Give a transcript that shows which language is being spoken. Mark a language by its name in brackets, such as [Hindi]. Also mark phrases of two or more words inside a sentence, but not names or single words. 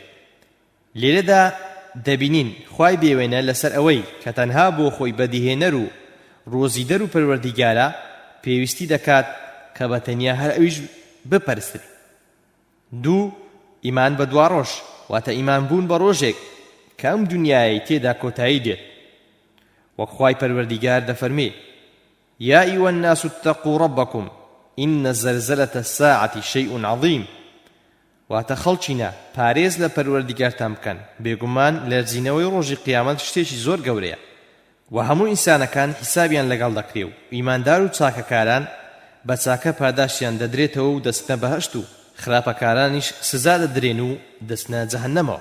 [Central Kurdish] لێرەدا دەبینین خوای بێوێنە لەسەر ئەوەی کە تەنها بۆ خۆی بەدیهێنەر و ڕۆزیدەر و پەروەردیگارە پێویستی دەکات کە بەتەنیا هەر ئەویش بپەرستێت. دوو، ئیمان بە دوا ڕۆژ، واتە ئیمان بوون بە ڕۆژێک کە ئەم دنیای تێدا کۆتایی دێت. وەک خوای پەروەردیگار دەفەرمێ [Arabic] یا ئەیوە الناس اتقوا ربكم إن زلزلة الساعة شيء عظيم. [Central Kurdish] واتە خەڵچینە پارێز لە پەروەردیگارتان بکەن، بێگومان لەرزینەوەی ڕۆژی قیامەت شتێکی زۆر گەورەیە و هەموو ئینسانەکان حیسابیان لەگەڵ دەکرێ و ئیماندار و چاکەکاران بە چاکە پاداشیان دەدرێتەوە و دەستنە بەهەشت و خراپەکارانیش سزا دەدرێن و دەستنە جەهەنەمەوە.